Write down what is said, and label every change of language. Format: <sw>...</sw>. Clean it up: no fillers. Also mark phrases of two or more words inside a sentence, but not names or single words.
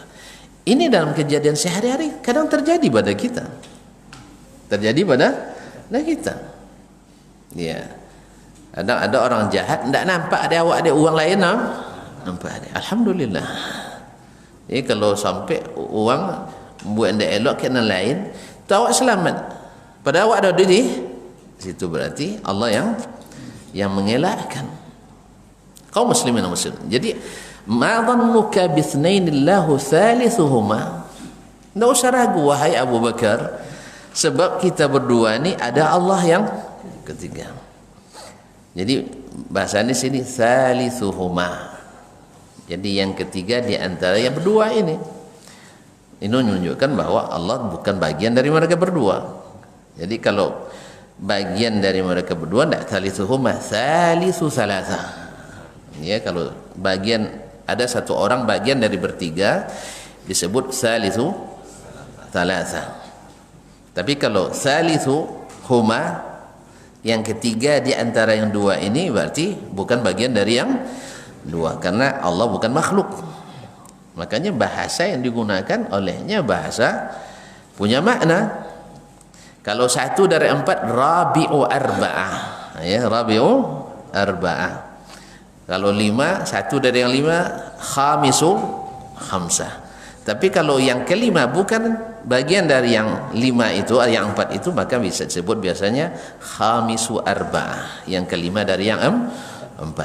<id>Ini dalam kejadian sehari-hari kadang terjadi pada kita. Ya. Ada orang jahat tidak nampak ada awak ada uang lain, nampak ada. Alhamdulillah. Jadi kalau sampai uang buat ndak elok kena lain, tu awak selamat. Pada awak ada di situ, berarti Allah yang mengelakkan. Kaum muslimin dan muslimat. Jadi</id> <ar>ما ظنك باثنين الله ثالثهما.</ar> <id>Tidak usah ragu wahai Abu Bakar, sebab kita berdua ni ada Allah yang ketiga. Jadi bahasanya sini thalithuhuma. Jadi yang ketiga di antara yang berdua ini. Ini menunjukkan bahwa Allah bukan bagian dari mereka berdua. Jadi kalau bagian dari mereka berdua, tidak</id> <ar>ثالثهما ثالث ثلاثة.</ar> <id>Ya, kalau bagian ada satu orang bagian dari bertiga disebut</id> <ar>ثالث ثلاثة.</ar> <id>Tapi kalau thalithuhuma, yang ketiga di antara yang dua ini, berarti bukan bagian dari yang dua, karena Allah bukan makhluk. Makanya bahasa yang digunakan olehnya bahasa punya makna. Kalau satu dari empat,</id> <ar>رابع أربعة، يا، رابع أربعة.</ar> <id>Kalau lima, satu dari yang lima,</id> <ar>خامس خمسة.</ar> <id>Tapi kalau yang kelima bukan bagian dari yang lima itu, yang empat itu, maka bisa disebut biasanya</id> <ar>خامس أربعة,</ar> <id>yang kelima dari yang empat.</id>